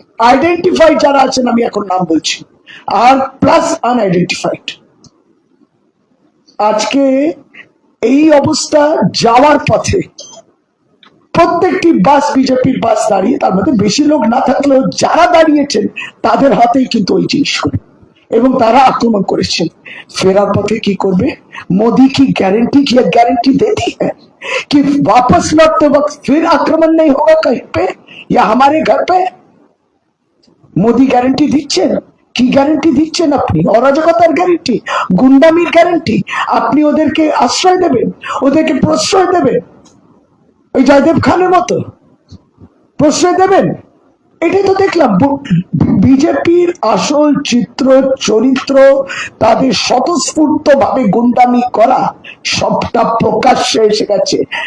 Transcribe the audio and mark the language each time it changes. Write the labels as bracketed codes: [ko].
[bn] Identified যারা আছেন, আমি এখন নাম বলছি, আর প্লাস আনআইডেন্টিফাইড। আজকে এই অবস্থা যাওয়ার পথে প্রত্যেকটি বাস, বিজেপির বাস দাঁড়িয়ে, তার মধ্যে বেশি লোক না থাকলেও যারা দাঁড়িয়েছেন তাদের হাতেই কিন্তু ওই জিনিস করে, এবং তারা আক্রমণ করেছেন। ফেরার পথে কি করবে [hi] मोदी की गारंटी दे दी है कि वापस लौटते वक्त फिर आक्रमण नहीं होगा कहीं पे या हमारे घर पे? [bn] মোদি গ্যারান্টি দিচ্ছেন? কি গ্যারান্টি দিচ্ছেন আপনি? অরাজকতার গ্যারান্টি, গুন্ডামির গ্যারান্টি। আপনি ওদেরকে আশ্রয় দেবেন, ওদেরকে প্রশ্রয় দেবেন, ওই জয়দেব খানের মতো প্রশ্রয় দেবেন? এটাই তো দেখলাম। বিজেপির আসল চিত্র, চরিত্র, তাদের স্বতঃস্ফূর্ত ভাবে গুন্ডামি করা সবটা প্রকাশ্যে এসে গেছে।